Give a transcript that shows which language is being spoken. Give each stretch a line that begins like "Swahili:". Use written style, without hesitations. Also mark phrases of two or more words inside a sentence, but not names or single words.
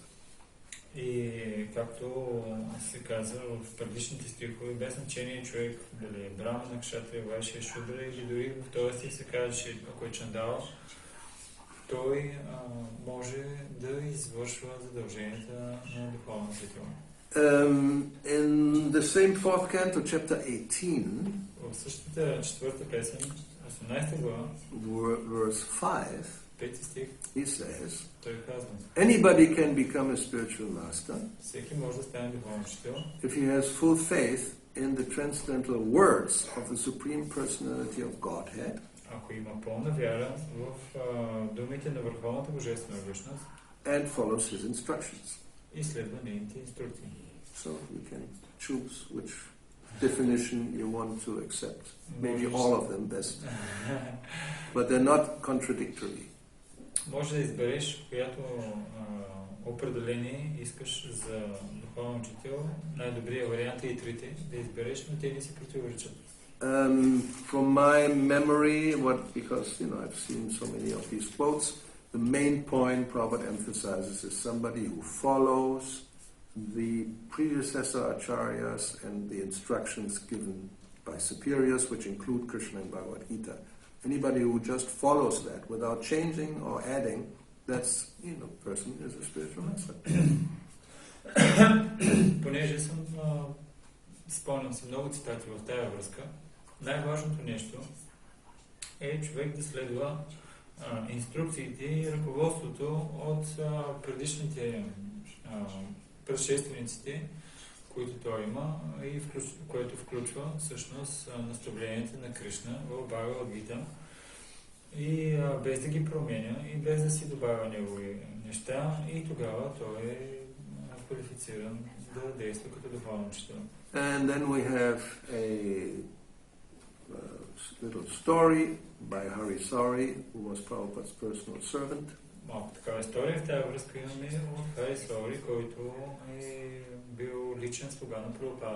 Bulgarian: И както се казва в предишните стихове, без значение човек дали е брамана, кшатрия, вайшия, шудра, или дори в този стих се казва, че ако е чандал, той може да извършва задълженията на духовна светила.
English: In the same fourth canto, chapter 18,
Bulgarian: в същата четвърта песен, 18 глава,
English: verse 5,
Bulgarian: 5 стих,
English: he says,
Bulgarian: той казва,
English: anybody can become a spiritual master
Bulgarian: всеки може да стане духовен учител,
English: if he has full faith in the transcendental words of the Supreme Personality of Godhead,
Bulgarian: ако има пълна вяра в думите на Върховната Божествена Същност,
English: and follows his instructions.
Bulgarian: и следва нейните инструкции.
English: So you can choose which definition you want to accept. Maybe all of them best. But they're not contradictory.
Bulgarian: Може да избереш която определение искаш за духовен учител. Най-добрият вариант е и трите да избереш, но те не си противоречат.
English: From my memory, because I've seen so many of these quotes, the main point Prabhupada emphasizes is somebody who follows the predecessor acharyas and the instructions given by superiors, which include Krishna and Bhagavad Gita. Anybody who just follows that without changing or adding, that's, person is a spiritual master.
Bulgarian: Понеже спомням си много цитати в тая връзка, най-важното нещо е човек да следва инструкциите и ръководството от предишните предшествениците, които той има, и което включва всъщност наставленията на Кришна в Бхагавад Гита, и без да ги променя и без да си добавя негови неща, и тогава той е квалифициран да действа като духовен учител.
English: And then we have a little story by Hari Sari, who was Prabhupada's personal servant.
Bulgarian: Малко такава история в тази връзка имаме от Хари Сори, който е бил личен слуга на Прабхупада.